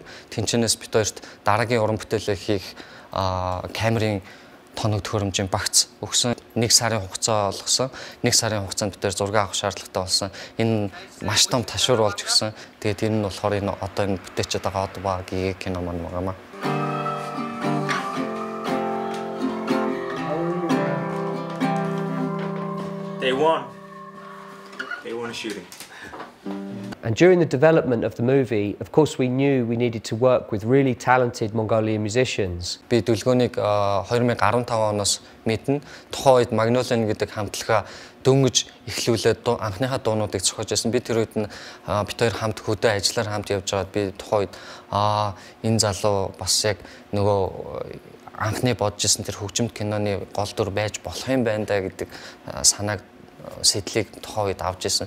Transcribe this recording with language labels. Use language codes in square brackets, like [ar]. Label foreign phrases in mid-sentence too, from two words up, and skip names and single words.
[mn] Тэнчэнээс бид хоёрт дараагийн уран бүтээлээ хийх камерын тоног төхөөрөмжийн багц өгсөн. 1 сарын хугацаа олгосон. 1 сарын хугацаанд бид зураг авах шаардлагатай болсон. Энэ маш том ташуур болж өгсөн. Тэгээд энэ нь болохоор энэ одоо энэ бүтээчээд байгаа Gegee кино маань байгаа. [en] They won shooting. And during the development of the movie, of course, we knew we needed to work with really talented Mongolian musicians. [mn] Би Dolgionыг 2015 оноос мэднэ. Тухайн үед Magnolian гэдэг хамтлагаа дөнгөж эхлүүлээд анхныхаа дуунуудыг зохиож байсан. Би тэр үед нь бид хоёр хамт хөдөө ажиллаар хамт явж байгаад би тухайн үед энэ залуу бас яг нөгөө анхны бодож исэн тэр хөгжимт киноны гол дүр байж болох юм байна да гэдэг санааг сэтлийг тухайн үед авч ирсэн.